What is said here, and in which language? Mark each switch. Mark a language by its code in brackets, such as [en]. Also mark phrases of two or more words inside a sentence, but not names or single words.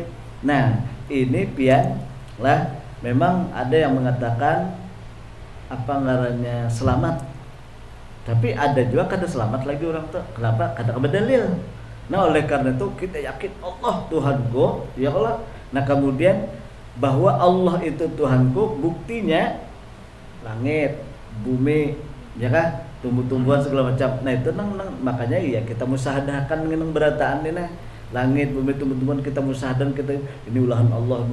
[bjn] Nah ini pian lah. Memang ada yang mengatakan apa ngarannya selamat, tapi ada juga kada selamat lagi orang tuh. Kenapa? Kada berdalil. [id] Nah oleh karena itu kita yakin Allah Tuhanku, [ar] يا الله. [id] Nah kemudian bahwa Allah itu Tuhanku, buktinya langit, bumi, ya kan, tumbuh-tumbuhan segala macam. [bjn] Nah itu makanya iya kita musahadakan dengan berataan ini. Langit, bumi, tumbuh-tumbuhan kita musahadan kita ini ulahan Allah.